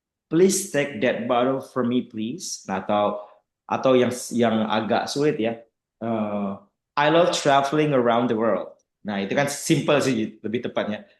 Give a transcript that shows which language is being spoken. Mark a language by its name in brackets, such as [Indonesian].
[English] Please take that bottle for me, please. [Indonesian] Nah, atau yang agak sulit ya. [English] Eh, I love traveling around the world. [Indonesian] Nah, itu kan simple sih lebih tepatnya.